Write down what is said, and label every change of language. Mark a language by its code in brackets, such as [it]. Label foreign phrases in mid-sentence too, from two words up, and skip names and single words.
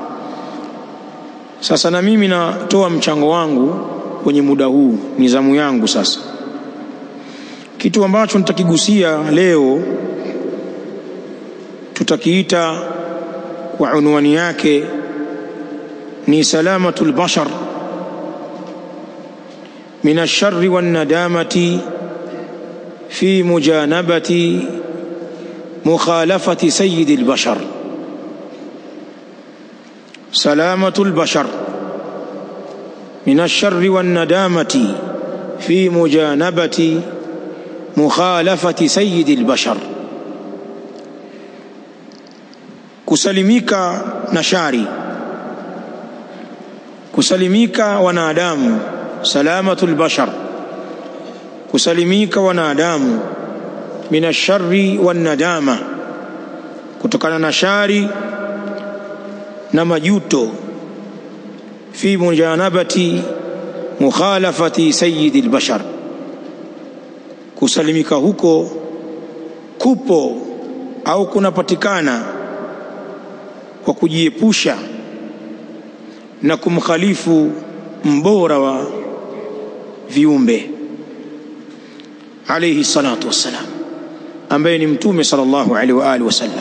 [sw] Sasa na mimi natoa mchango wangu kwenye muda huu, ni zamu yangu sasa. Kitu ambacho nitakigusia leo tutakiita kwa unwani yake ni [ar] سلامة البشر من الشر والندامة في مجانبة مخالفة سيد البشر. سلامة البشر من الشر والندامة في مجانبة مخالفة سيد البشر. [sw] Kusalimika na shari, kusalimika wanadamu, [ar] سلامة البشر, [sw] kusalimika wanadamu [ar] من الشر والندامة, [sw] kutokana na shari na majuto, [ar] في مجانبة مخالفة سيد البشر. [sw] Kusalimika huko kupo au kunapatikana kwa kujiepusha na kumkhalifu mbora wa viumbe [ar] عليه الصلاة والسلام, [sw] ambaye ni mtume [ar] صلى الله عليه وعلى آله وسلم.